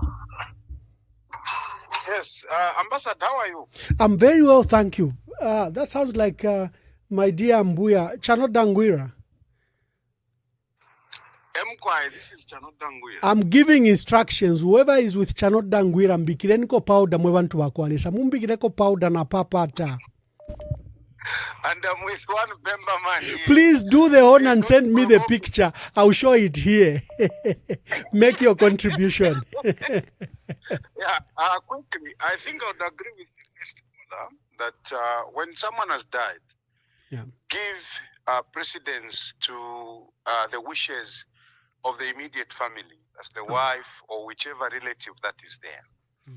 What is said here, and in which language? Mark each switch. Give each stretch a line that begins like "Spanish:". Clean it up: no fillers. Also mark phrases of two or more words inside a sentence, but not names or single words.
English: Yes, Ambassador, how are you? I'm very well, thank you. That sounds like my dear Mbuya, Chanot Dangwira. This is Chanot Dangwira. I'm giving instructions. Whoever is with
Bemba: Chanot Dangwira, mbikireniko powder mwebantu bakwalesa. Mumbikireko powder na papata.
English: And I'm with one member man here. Please do the honor and send me the picture. I'll show it here. Make your contribution. Yeah, quickly, I think I would agree with you, Mr. Ola, that when someone has died, give precedence to the wishes of the immediate family, as the wife or whichever relative that is there.